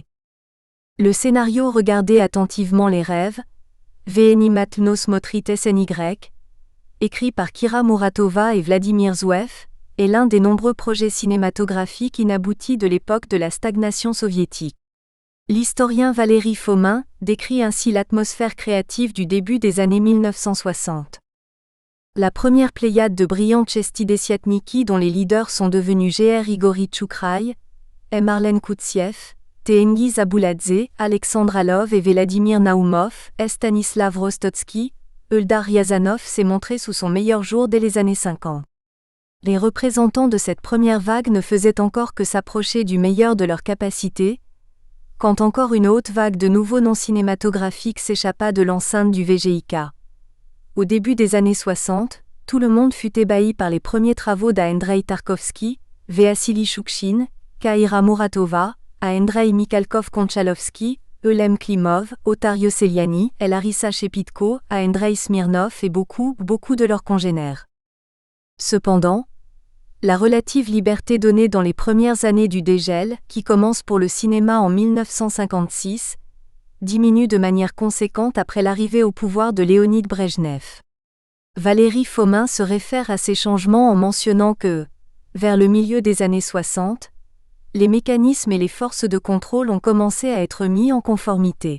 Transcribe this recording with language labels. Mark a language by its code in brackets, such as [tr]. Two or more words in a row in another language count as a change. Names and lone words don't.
[fr] Le scénario Regardez attentivement les rêves, Veni Matnos Motrites NY, écrit par Kira Muratova et Vladimir Zouev, est l'un des nombreux projets cinématographiques inaboutis de l'époque de la stagnation soviétique. L'historien Valéry Fomin décrit ainsi l'atmosphère créative du début des années 1960. La première pléiade de brillants tchestidesiatniki dont les leaders sont devenus Gr Igori Tchoukrai, M. Arlen Koutsiev, Tengiz Abuladze, Alexandre Alov et Vladimir Naumov, Stanislav Rostotsky, Eldar Ryazanov s'est montré sous son meilleur jour dès les années 50. Les représentants de cette première vague ne faisaient encore que s'approcher du meilleur de leur capacité, quand encore une haute vague de nouveaux noms cinématographiques s'échappa de l'enceinte du VGIK. Au début des années 60, tout le monde fut ébahi par les premiers travaux d'Andrei Tarkovsky, Vassili Choukhchine, Kira Muratova, Andrei Mikhalkov-Konchalovsky, Eulem Klimov, Otario Seliani, Larissa Shepitko, Andrei Smirnov et beaucoup de leurs congénères. Cependant, la relative liberté donnée dans les premières années du dégel, qui commence pour le cinéma en 1956, diminue de manière conséquente après l'arrivée au pouvoir de Léonid Brejnev. Valéry Fomin se réfère à ces changements en mentionnant que, vers le milieu des années 60, les mécanismes et les forces de contrôle ont commencé à être mis en conformité.